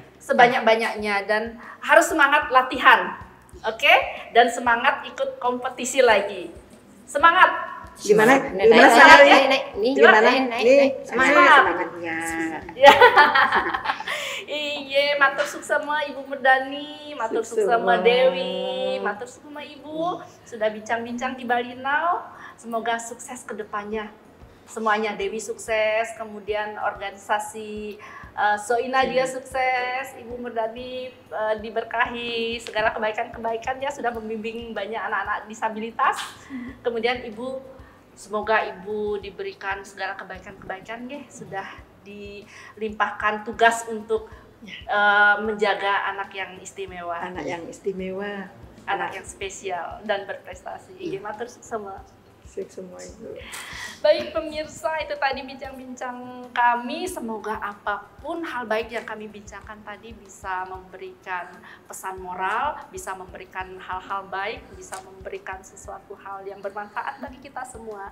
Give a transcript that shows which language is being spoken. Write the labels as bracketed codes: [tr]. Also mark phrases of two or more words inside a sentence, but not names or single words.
[id] Jadi, sebanyak-banyaknya dan harus semangat latihan. Oke? Dan semangat ikut kompetisi lagi. Semangat. Gimana? Naik, Gimana naik, semangatnya? naik, naik, nih, Gimana? naik, naik, naik. Semangat. Semangatnya. Ya. Iya, [ban] matur suksema Ibu Murdani, matur suksema Suksema. [id] Dewi, [ban] matur suksema [id] Ibu sudah bincang-bincang di Bali Now. Semoga sukses ke depannya. Semuanya Dewi sukses, kemudian organisasi Soina juga sukses, Ibu Murdani diberkahi segala kebaikan-kebaikan ya sudah membimbing banyak anak-anak disabilitas. Kemudian Ibu semoga Ibu diberikan segala kebaikan-kebaikan ya sudah dilimpahkan tugas untuk menjaga anak yang istimewa, Anak yang istimewa, anak yang spesial dan berprestasi. [ban] Matur suksema. [id] semua itu. Baik pemirsa, itu tadi bincang-bincang kami. Semoga apapun hal baik yang kami bincangkan tadi bisa memberikan pesan moral, bisa memberikan hal-hal baik, bisa memberikan sesuatu hal yang bermanfaat bagi kita semua.